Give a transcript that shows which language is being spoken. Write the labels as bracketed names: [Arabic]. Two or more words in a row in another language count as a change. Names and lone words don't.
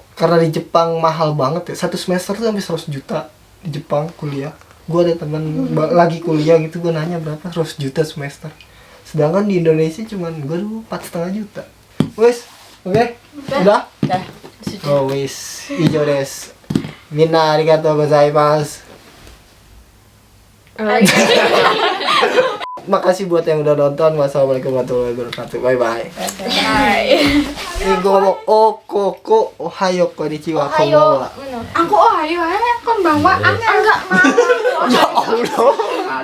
[Indonesian] Karena di Jepang mahal banget ya. 1 semester tuh sampai 100 juta di Jepang kuliah. Gua ada teman lagi kuliah gitu, gua nanya berapa, 100 juta semester. Sedangkan di Indonesia cuman gua dulu 4,5 juta. Wes, oke? Udah? Dah. [Japanese] おお、wis。以上です. みんなありがとうございます. [Indonesian] Makasih buat yang udah nonton. [Arabic] والسلام عليكم ورحمة الله وبركاته. [English] Bye bye. [Indonesian] Ini gue ngomong koko, [Japanese] おはよう、こんにちは, [Indonesian] Ayo. [Japanese] こんばんは. aku ayo kon bang wa [Indonesian] Enggak mau. [Arabic] يا الله.